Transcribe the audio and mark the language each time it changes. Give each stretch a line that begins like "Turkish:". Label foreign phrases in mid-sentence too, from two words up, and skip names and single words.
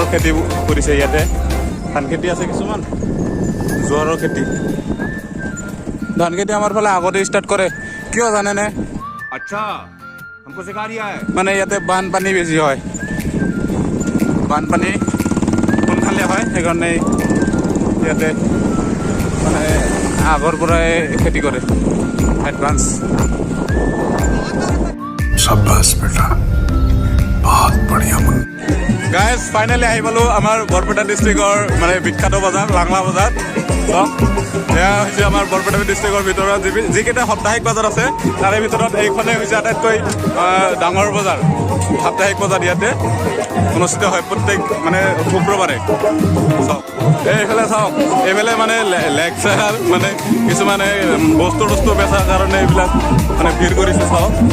Assamese: খেতি কৰিছে ইয়াতে ধান খেতি আছে কিছুমান জোৱাৰৰ খেতি ধান খেতি আমাৰ ফালে আগতে ষ্টাৰ্ট কৰে কিয় জানেনে
Hindi: अच्छा हमको सिखा रिया है
Assamese: মানে ইয়াতে বানপানী বেছি হয় বানপানী সোনকালে হয় সেইকাৰণে ইয়াতে মানে আগৰ পৰাই খেতি কৰে এডভান্স
Hindi: शाबाश बेटा बहुत बढ़िया मन
Assamese: গাইজ ফাইনেলি আহি পালোঁ আমাৰ বৰপেটা ডিষ্ট্ৰিক্টৰ মানে বিখ্যাত বজাৰ langla বজাৰ এয়া হৈছে আমাৰ বৰপেটা ডিষ্ট্ৰিক্টৰ ভিতৰত যিকেইটা সাপ্তাহিক বজাৰ আছে তাৰে ভিতৰত এইখনেই হৈছে আটাইতকৈ ডাঙৰ বজাৰ সাপ্তাহিক বজাৰ ইয়াতে অনুষ্ঠিত হয় প্ৰত্যেক মানে শুক্ৰবাৰে চাওক এইফালে চাওক এইফালে মানে লেকচাৰ মানে কিছুমানে বস্তু বেচাৰ কাৰণে এইবিলাক মানে ভিৰ কৰিছে চাওক